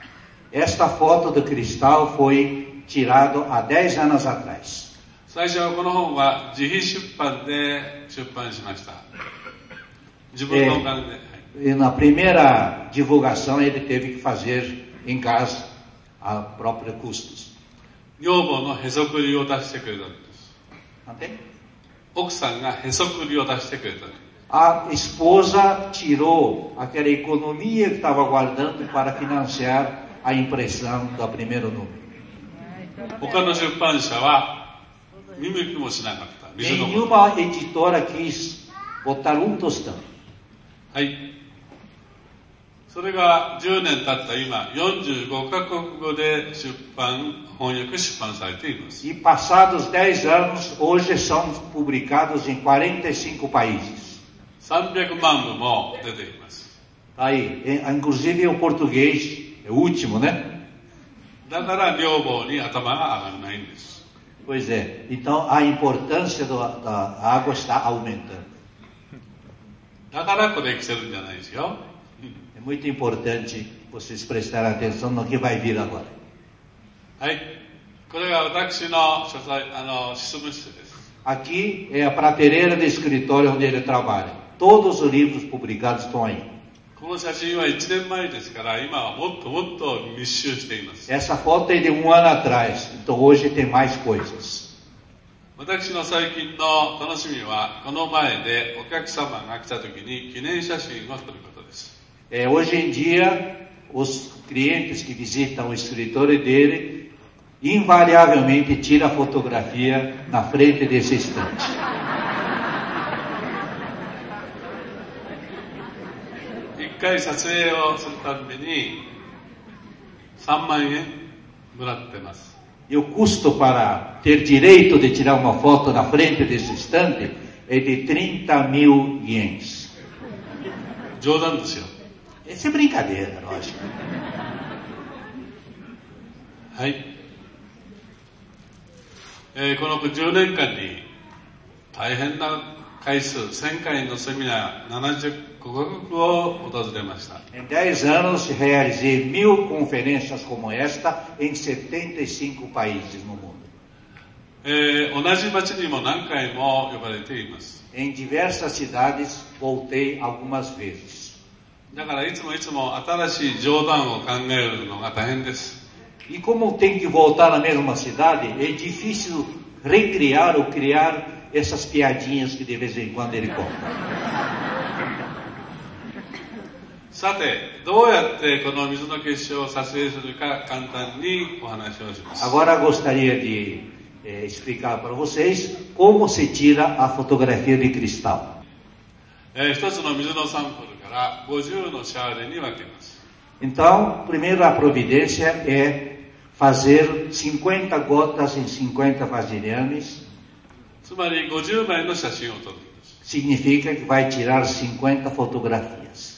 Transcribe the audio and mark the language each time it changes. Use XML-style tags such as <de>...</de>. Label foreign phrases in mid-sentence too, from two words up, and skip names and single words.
<pt>Esta foto do cristal foi tirada há 10 anos atrás.</pt> <ja>最初はこの本は自費出版で出版しました。自分のお金で。</ja> <pt>E na primeira divulgação ele teve que fazer em casa a própria custos.</pt> <ja>女房のへそくりを出してくれたんです。</ja> <pt>Entende?</pt> <ja>奥さんがへそくりを出してくれたんです。</ja> <pt>A esposa tirou aquela economia que estava guardando para financiar a impressão do primeiro número.</pt> <ja>他の出版社は見向きもしなかった。水のこと。</ja> <pt>Nenhuma editora quis botar tostão.</pt> <ja>はい。それが10年経った今、45カ国語で翻訳出版されています。</ja> <pt>E passados 10 anos, hoje são publicados em 45 países.</pt> <ja>300 万部も出ています。</ja> <pt>Aí, inclusive o português é o último, né?</pt> <ja>だから女房に頭が上がらないんです。</ja> <pt>Pois é. Então a importância da água está aumentando.</pt> <ja>だからこれ来てるんじゃないですよ。</ja> <pt>É muito importante vocês prestarem atenção no que vai vir agora.</pt> <ja>はい。これが私の執務室です。</ja> <pt>Aqui é a prateleira de escritório onde ele trabalha. Todos os livros publicados estão aí.</pt> <ja>この写真は1年前ですから、今はもっともっと密集しています。</ja> <pt>Essa foto é de 1 ano atrás. Então hoje tem mais coisas.</pt> <ja>私の最近の楽しみは、この前でお客様が来た時に記念写真を撮ることです。</ja> <pt>Hoje em dia, os clientes que visitam o escritório dele, invariavelmente tiram a fotografia na frente desse estante.</pt> <ja>1 回撮影をするために3万円もらってます。</ja> <pt>E o custo para ter direito de tirar uma foto na frente desse estande é de 30.000 ienes.</pt> <ja>冗談ですよ。</ja> <pt>Essa é brincadeira, lógico.</pt> <ja>はい。この10年間に大変な回数、1000回のセミナー、75カ国を訪れました。</ja> <pt>Em 10 anos realizei 1000 conferências como esta em 75 países no mundo.</pt> <ja>同じ町にも何回も呼ばれています。</ja> <pt>Em diversas cidades voltei algumas vezes.</pt> <ja>だからいつも新しい冗談を考えるのが大変です。</ja> <pt>E como tem que voltar na mesma cidade, é difícil recriar ou criar essas piadinhas que de vez em quando ele conta.</pt> <ja>さて、どうやってこの水の結晶を撮影するか簡単にお話をします。</ja> <pt>Agora gostaria de explicar para vocês como se tira a fotografia de cristal.</pt> <ja>一つの水のサンプルから50のシャーレに分けます。</ja> <pt>Então, primeiro a providência é fazer 50 gotas em 50 vasilhames.</pt> <ja>つまり50枚の写真を撮るんです。</ja> <pt>Significa que vai tirar 50 fotografias.</pt>